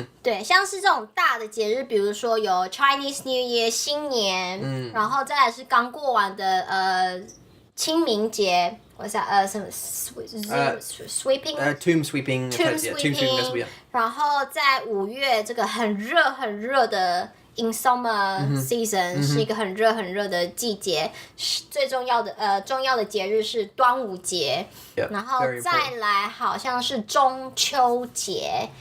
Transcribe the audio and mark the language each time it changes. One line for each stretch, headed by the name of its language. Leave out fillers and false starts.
Chinese: 对，像是这种大的节日，比如说有 Chinese New Year 新年，然后再来是刚过完的清明节。
English: What's that?
Chinese: 什么 sweeping?
English: Tomb sweeping. Tomb sweeping.
Chinese: 然后在5月这个很热的
English: in summer season
Chinese: 是一个很热的季节，最重要的节日是端午节，然后再来好像是中秋节。